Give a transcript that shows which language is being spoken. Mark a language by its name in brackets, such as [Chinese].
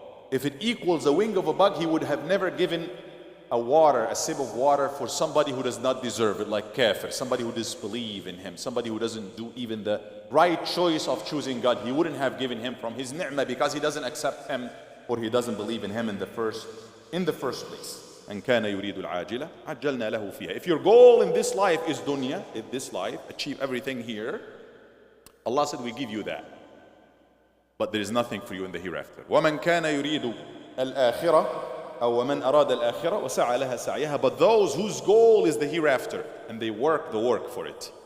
[English] If it equals a wing of a bug, He would have never given a sip of water for somebody who does not deserve it, like kafir, somebody who disbelieves in Him, somebody who doesn't do even the right choice of choosing God. He wouldn't have given him from His ni'mah because he doesn't accept Him, or he doesn't believe in Him in the first place. [Arabic] And كان يريد العاجلة عجلنا له فيها. [English] If your goal in this life is dunya, in this life, achieve everything here, Allah said, we give you that. But there is nothing for you in the hereafter. [Arabic] ومن كان يريد الآخرة أو ومن أراد الآخرة وسعى لها سعيها, [English] but those whose goal is the hereafter and they work the work for it.